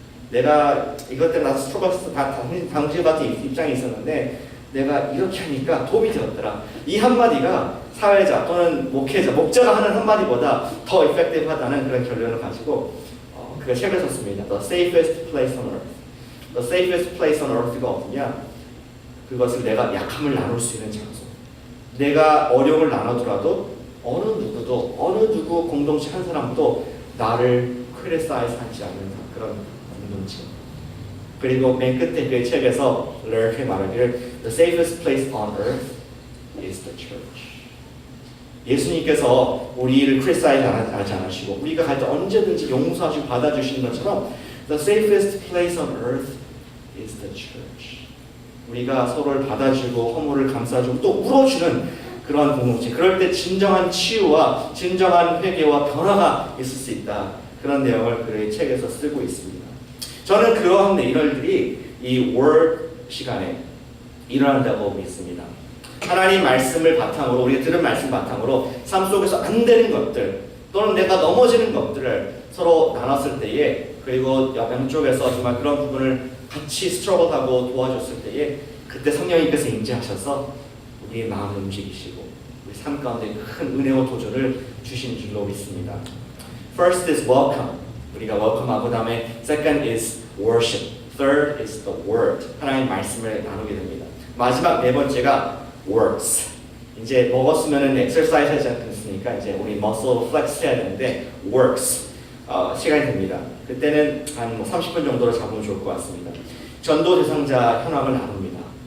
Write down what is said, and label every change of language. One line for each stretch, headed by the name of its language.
Korean: 내가 이것 때문에 나도 스트러글 당시 같은 입장이 있었는데 내가 이렇게 하니까 도움이 되었더라. 이 한마디가 사회자 또는 목회자, 목자가 하는 한마디보다 더 effective하다는 그런 결론을 가지고 그 책을 썼습니다.
English: The Safest Place on Earth.
Korean: The Safest Place on Earth가 어디냐? 그것을 내가 약함을 나눌 수 있는 장소. 내가 어려움을 나누더라도 어느 누구 공동체 한 사람도 나를 criticize 하지 않는 그런 공동체. 그리고 맨 끝에 그 책에서 이렇게 말하기를
English: The safest place on earth is the church.
Korean: 예수님께서 우리를 criticize 하지 않으시고 우리가 갈 때 언제든지 용서하시고 받아주시는 것처럼
English: The safest place on earth is the church.
Korean: 우리가 서로를 받아주고 허물을 감싸주고 또 울어주는 그런 공동체. 그럴 때 진정한 치유와 진정한 회개와 변화가 있을 수 있다. 그런 내용을 그의 책에서 쓰고 있습니다. 저는 그러한 일들이 이 word 시간에 일어난다고 믿습니다. 하나님 말씀을 바탕으로 우리가 들은 말씀 바탕으로 삶 속에서 안 되는 것들 또는 내가 넘어지는 것들을 서로 나눴을 때에 그리고 양쪽에서 정말 그런 부분을 같이 스트러글하고 도와줬을 때에 그때 성령님께서 임재하셔서 우리의 마음을 움직이시고 우리 삶 가운데 큰 은혜와 도전을 주신 줄로 믿습니다.
English: First is welcome.
Korean: 우리가 welcome하고 다음에
English: second is worship. Third is the word.
Korean: 하나님의 말씀을 나누게 됩니다. 마지막 네 번째가 works. 이제 먹었으면은 exercise 하지 않겠습니까? 이제 우리 muscle flex 해야 되는데 works. 시간이 됩니다. 그때는 한 30분 정도로 잡으면 좋을 것 같습니다. 전도 대상자 현황을 나눕니다.